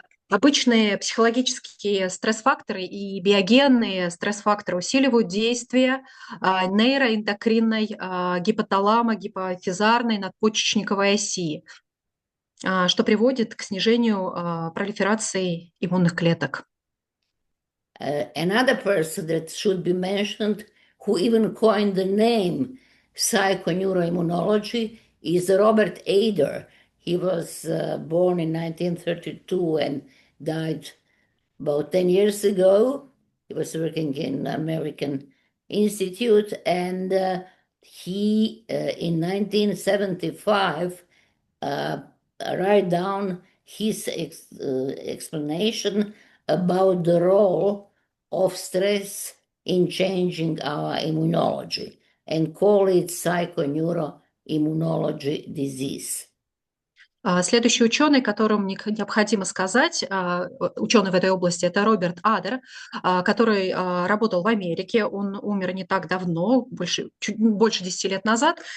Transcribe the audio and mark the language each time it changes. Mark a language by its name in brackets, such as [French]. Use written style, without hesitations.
[Russian] Обычные психологические стресс-факторы и биогенные стресс-факторы усиливают действие нейроэндокринной гипоталамо-гипофизарной надпочечниковой оси, что приводит к снижению пролиферации иммунных клеток. [English] Another person that should be mentioned, who even coined the name psychoneuroimmunology, is Robert Ader. He was born in 1932 and died about 10 years ago. He was working in American Institute, and he, in 1975, write down his explanation about the role of stress in changing our immunology and call it psychoneuroimmunology disease. [Russian] Следующий ученый, которому необходимо сказать, ученый в этой области, это Роберт Адер, который работал в Америке. Он умер не так давно, чуть больше 10 лет назад.